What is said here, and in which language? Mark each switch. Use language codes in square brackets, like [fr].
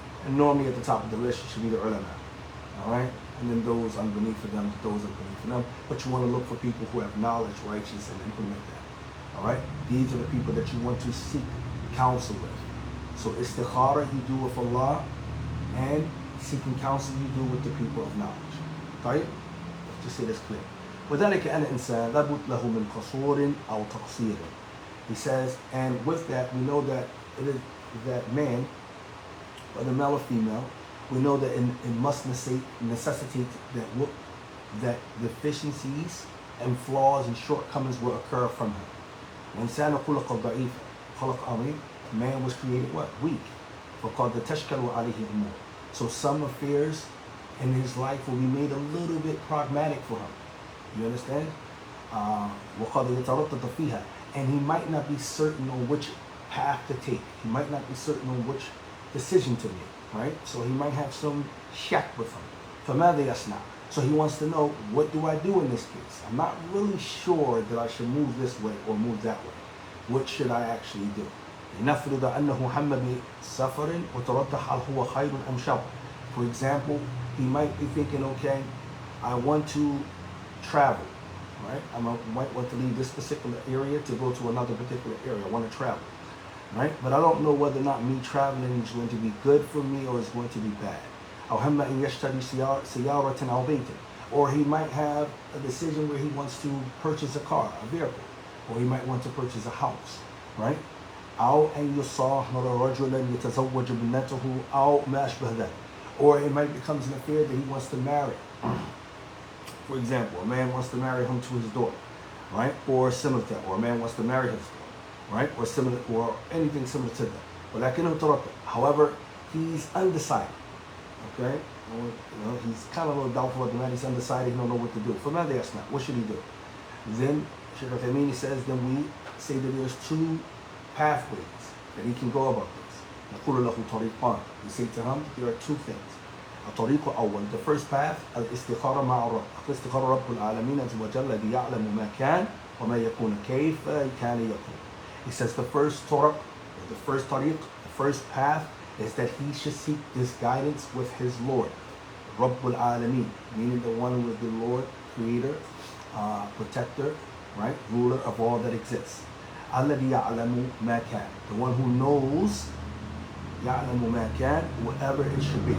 [en] And normally at the top of the list should be the ulama. Alright? And then those underneath of them, those underneath of them. But you want to look for people who have knowledge, righteous, and implement that. Alright? These are the people that you want to seek counsel with. So istikharah you do with Allah, and seeking counsel you do with the people of knowledge. Right? Let's just say this clear. [ar] وذلك أن الإنسان لابد له من قصور أو تقصير. [en] He says, and with that, we know that it is that man, whether male or female, we know that it must necessitate that deficiencies and flaws and shortcomings will occur from him. [ar] وإنسان خلق ضعيف خلق عظيم. [en] Man was created what? Weak. [ar] فقد تشكل عليه أمور. [en] So some affairs in his life will be made a little bit pragmatic for him. You understand? [ar] وقد يتردد فيها. [en] And he might not be certain on which path to take. He might not be certain on which decision to make. Right? So he might have some shack with him. [ar] فماذا يصنع? [en] So he wants to know, what do I do in this case? I'm not really sure that I should move this way or move that way. What should I actually do? [ar] لنفرض أنه هم بسفر وترجح هل هو خير أم شر. [en] For example, he might be thinking, okay, I want to travel, right? I might want to leave this particular area to go to another particular area. I want to travel, right? But I don't know whether or not me traveling is going to be good for me or is going to be bad. [ar] أو هم أن يشتري سيارة أو بيت. [en] Or he might have a decision where he wants to purchase a car, a vehicle, or he might want to purchase a house, right? [ar] أو أن يصاهر رجلا يتزوج ابنته أو ما أشبه ذلك. [en] Or it might become an affair that he wants to marry. For example, a man wants to marry him to his daughter, right? Or similar to that. Or a man wants to marry his daughter, right? Or similar, or anything similar to that. [ar] ولكنه تردد. [en] However, he's undecided. Okay? You know, he's kind of a little doubtful of the man. He's undecided. He don't know what to do. [ar] فماذا يصنع? [en] What should he do? Then Sheikh Al-Thamini says, then we say that there's two pathways that he can go about this. [ar] نقول له طريقان. [en] We say to him, there are two things. [ar] الطريق الأول, [en] the first path, [ar] الاستخارة مع الرب. الاستخارة رب العالمين عز وجل الذي يعلم ما كان وما يكون كيف كان يكون. [en] He says the first طرق, the first طريق, the first path is that he should seek this guidance with his Lord. رب العالمين, meaning the one who is the Lord, creator, protector, right, ruler of all that exists. [ar] الذي يعلم ما كان, [en] the one who knows [ar] يعلم ما كان, [en] whatever it should be.